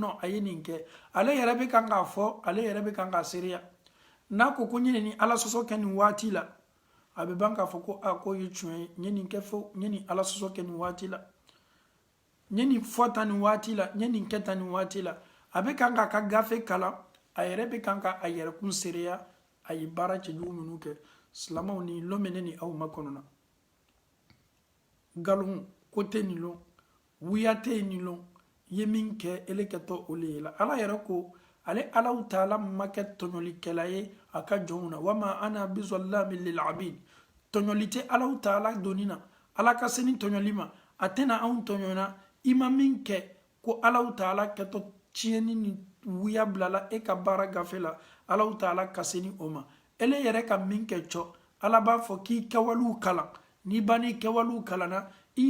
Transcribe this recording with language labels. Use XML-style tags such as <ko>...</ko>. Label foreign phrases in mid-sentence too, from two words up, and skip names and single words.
<bm>non a ye nin kɛ ale yɛrɛ bɛ kan k'a fɔ ale yɛrɛ bɛ kan k'a seereya n'a ko n ye nin ala sɔsɔ kɛ nin waati la a bɛ ban k'a fɔ ko ko ye tiɲɛ ye n ye nin kɛ fɔ n ye nin ala sɔsɔ kɛ nin waati la n ye nin fɔ tan nin waati la n ye nin kɛ tan nin waati la a bɛ kan k'a ka gafe kalan a yɛrɛ bɛ kan ka a yɛrɛ kun seereya a ye baara cɛjugu minnu kɛ silamɛw ni lon bɛ ne ni aw ma kɔnɔna nkalon ko tɛ nin lon wuya tɛ yen nin lon ye min kɛ ele kɛtɔ o le ye la ala yɛrɛ ko ale Allahu taala ma kɛ tɔɲɔlikɛla ye a ka jɔnw na</bm> <ar>وما أنا بظلام للعبيد</ar> <bm>tɔɲɔli tɛ Allahu taala doni na ala ka se ni tɔɲɔli ma a tɛna anw tɔɲɔna i ma min kɛ ko Allahu taala kɛtɔ tiɲɛni ni wuya bilala e ka baara gafe la Allahu taala ka se ni o ma ele yɛrɛ ka min kɛ cɔ ala b'a fɔ k'i kɛwalew kalan n'i banni kɛwalew kalanna i</bm>